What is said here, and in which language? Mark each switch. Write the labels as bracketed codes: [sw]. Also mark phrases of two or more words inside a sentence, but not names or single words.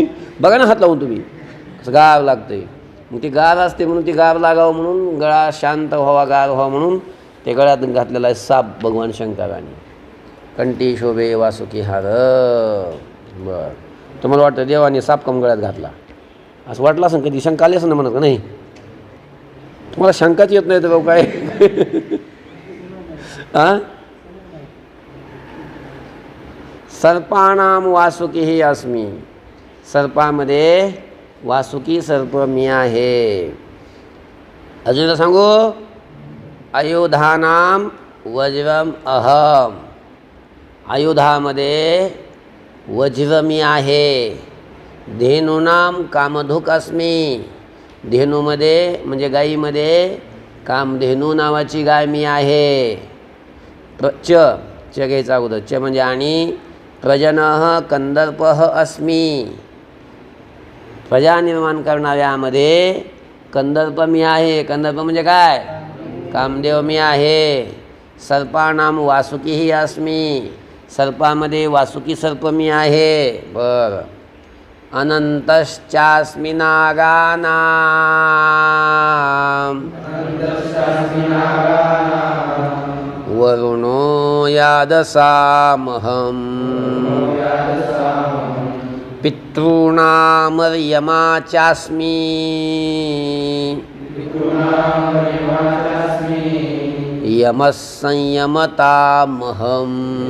[mr] बघा ना हात लावून तुम्ही, कसं गार लागतंय. मग ती गार असते म्हणून ती गार लागावं म्हणून गळा शांत व्हावा, गार व्हावा म्हणून ते गळ्यात घातलेला आहे साप भगवान शंकराने. कंठी शोभे वासुकी हार. बरं, तुम्हाला वाटतं देवाने साप कम गळ्यात घातला असं वाटलं असं? कधी शंका आली असं ना म्हणत का? नाही, तुम्हाला शंकाच येत नाही तर काय? [sa] सर्पाणाम वासुकीही अस्मि. [mr] सर्पामध्ये वासुकी सर्प मी आहे. अजून सांगू? [sa] आयुधानाम वज्रम अहम. [mr] आयुधामध्ये वज्र मी आहे. [sa] धेनूनाम कामधुक् अस्मि. [mr] धेनूमध्ये म्हणजे गाईमध्ये कामधेनू नावाची गाय मी आहे. च घ्यायचा अगोदर. च म्हणजे आणि. [sa] प्रजनः कंदर्पः अस्मि. [mr] प्रजा निर्माण करणाऱ्यामध्ये कंदर्प मी आहे. कंदर्प म्हणजे काय? कामदेव मी आहे. [sa] सर्पाणाम वासुकीही अस्मी. [mr] सर्पामध्ये वासुकी सर्प मी आहे. बरं. [sa] अनंतश्चास्मि नागानां वरुणो यादसामहम् पितॄणामर्यमा चास्मि यमः संयमतामहम्